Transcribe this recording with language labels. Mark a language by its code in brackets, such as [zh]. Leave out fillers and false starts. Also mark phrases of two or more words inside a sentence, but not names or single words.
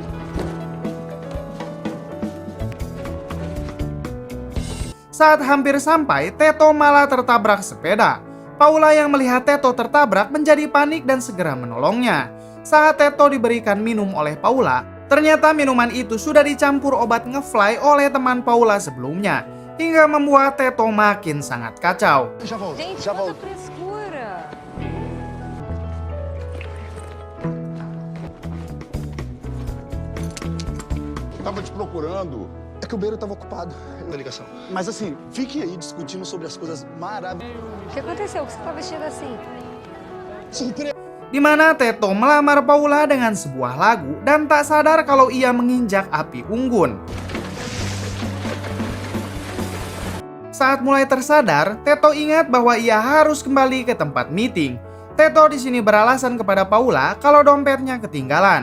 [id] Saat hampir sampai, Teto malah tertabrak sepeda. Paula yang melihat Teto tertabrak menjadi panik dan segera menolongnya. Saat Teto diberikan minum oleh Paula, ternyata minuman itu sudah dicampur obat ngefly oleh teman Paula sebelumnya, hingga membuat Teto makin sangat kacau. [pt] Já volto, Gente, já quanta volto. frescura. Tava te procurando. É que o Beiro estava ocupado. Da ligação. Mas assim, fique aí discutindo sobre as coisas maravilhosas. O que aconteceu? Que você tá vestido assim? Surpresa! [id] Di mana Teto melamar Paula dengan sebuah lagu dan tak sadar kalau ia menginjak api unggun. Saat mulai tersadar, Teto ingat bahwa ia harus kembali ke tempat meeting. Teto di sini beralasan kepada Paula kalau dompetnya ketinggalan.